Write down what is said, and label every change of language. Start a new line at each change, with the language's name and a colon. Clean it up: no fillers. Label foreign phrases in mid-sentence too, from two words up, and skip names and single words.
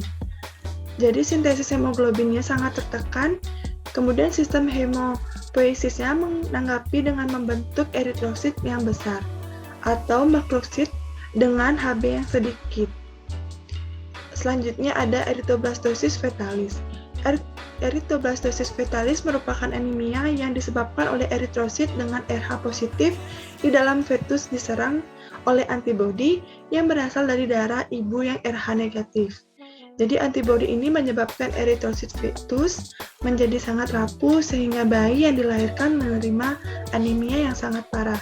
Indonesian: Jadi sintesis hemoglobinnya sangat tertekan, kemudian sistem hemopoiesisnya menanggapi dengan membentuk eritrosit yang besar atau makrosit dengan Hb yang sedikit. Selanjutnya ada erythroblastosis fetalis. Erythroblastosis fetalis merupakan anemia yang disebabkan oleh eritrosit dengan Rh positif di dalam fetus diserang oleh antibodi yang berasal dari darah ibu yang Rh negatif. Jadi antibodi ini menyebabkan eritrosit fetus menjadi sangat rapuh sehingga bayi yang dilahirkan menerima anemia yang sangat parah.